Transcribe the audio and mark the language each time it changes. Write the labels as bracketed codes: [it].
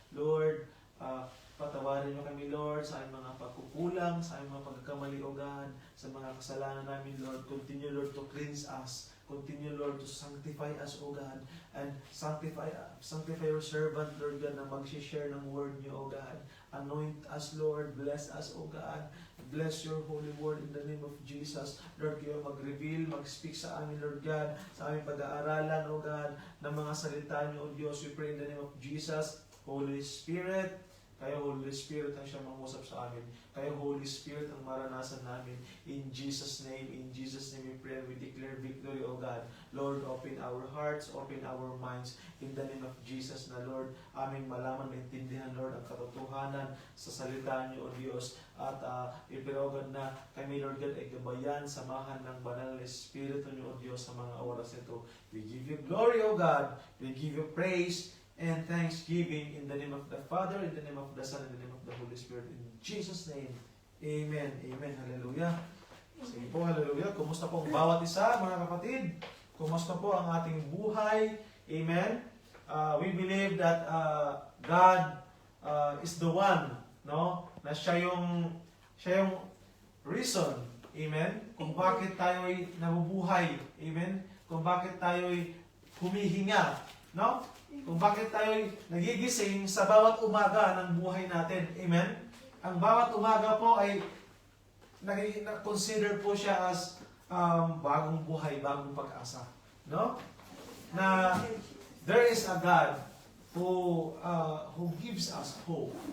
[tl] Lord, patawarin niyo kami, Lord, sa aming mga pagkukulang, sa aming mga pagkakamali, O God, sa mga kasalanan namin, Lord. [en] Continue, Lord, to cleanse us. Continue, Lord, to sanctify us, O God, and sanctify your servant, Lord God, [tl] na mag-share ng word niyo, [en] O God. Anoint us, Lord. Bless us, O God. Bless your holy word in the name of Jesus. [tl] Lord, kayo mag-reveal, mag-speak sa amin, Lord God, sa aming pag-aaralan, O God, ng mga salita niyo, O Diyos. [en] We pray in the name of Jesus. [tl] Holy Spirit, kayo, Holy Spirit, ang siyang mangusap sa amin. Kayo, Holy Spirit, ang maranasan namin. [en] In Jesus' name we pray and we declare victory, O God. [tl] Lord, [en] open our hearts, open our minds, in the name of Jesus, [tl] na Lord, aming malaman, maintindihan, Lord, ang katotohanan sa salita niyo, O Diyos. At ipirogad na kami, Lord God, ay gabayan, samahan ng banal na Espiritu niyo, O Diyos, sa mga oras nito. [en] We give you glory, O God. We give you praise and thanksgiving in the name of the Father, in the name of the Son, in the name of the Holy Spirit. In Jesus' name, Amen. Amen. Hallelujah. [tl] Sige po, [en] hallelujah. [tl] Kumusta po ang bawat isa, mga kapatid? Kumusta po ang ating buhay? Amen. [en] We believe that God is the one, no? [tl] Na siya yung reason, amen? Kung bakit tayo'y nabubuhay, amen? Kung bakit tayo'y humihinga, no? Kung bakit tayo'y nagigising sa bawat umaga ng buhay natin. Amen? Ang bawat umaga po ay consider po siya as bagong buhay, bagong pag-asa. No? [en] Na there is a God who gives us hope.